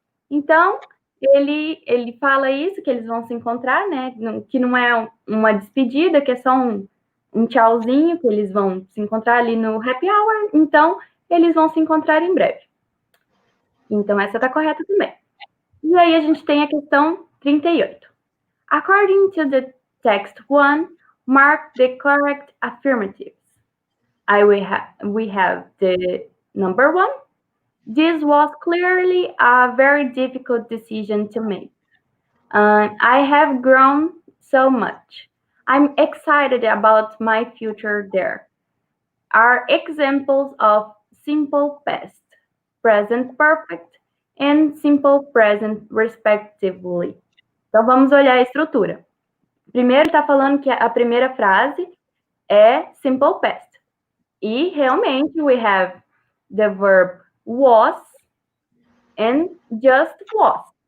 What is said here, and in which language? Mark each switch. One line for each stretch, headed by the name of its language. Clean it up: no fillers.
Portuguese: Então, ele fala isso, que eles vão se encontrar, né? Que não é uma despedida, que é só um tchauzinho, que eles vão se encontrar ali no happy hour. Então, eles vão se encontrar em breve. Então, essa tá correta também. E aí a gente tem a questão 38.
English: According to the text 1, mark the correct affirmatives. We have the number 1. This was clearly a very difficult decision to make. I have grown so much. I'm excited about my future there. Are examples of simple past, present perfect, and simple present, respectively.
Portuguese: Então, vamos olhar a estrutura. Primeiro, está falando que a primeira frase é simple past. E, realmente,
English: we have the verb was and just was.